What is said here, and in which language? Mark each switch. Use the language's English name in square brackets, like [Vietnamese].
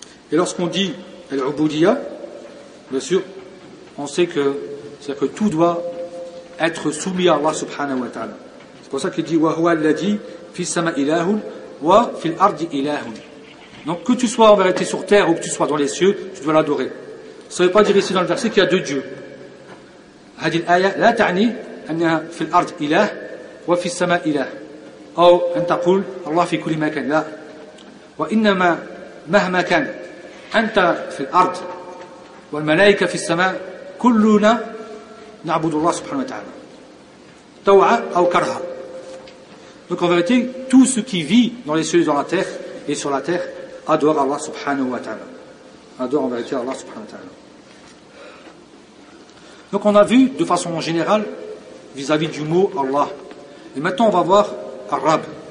[French] Et lorsqu'on dit Al-Ubudiya, bien sûr, on sait que c'est que tout doit être soumis à Allah subhanahu wa ta'ala. C'est pour ça qu'il dit [Arabic] wa huwa alladhi fis sama' ilahun wa fil ardi ilahun. [French] Donc que tu sois en vérité sur terre ou que tu sois dans les cieux, tu dois l'adorer. Ça ne veut pas dire ici dans le verset qu'il y a deux dieux. [Arabic] هذه الآية لا تعني أنها في الأرض إله وفي السماء إله أو أن تقول الله في كل مكان لا وإنما مهما كان أنت في الأرض والملائكة في السماء كلنا نعبد الله سبحانه وتعالى طوعا أو كرها. [French] Donc en vérité tout ce qui vit dans les cieux et dans la terre et sur la terre adore Allah سبحانه وتعالى adore en vérité Allah سبحانه وتعالى. Donc on a vu de façon générale vis-à-vis du mot Allah. Et maintenant on va voir Ar-Rab.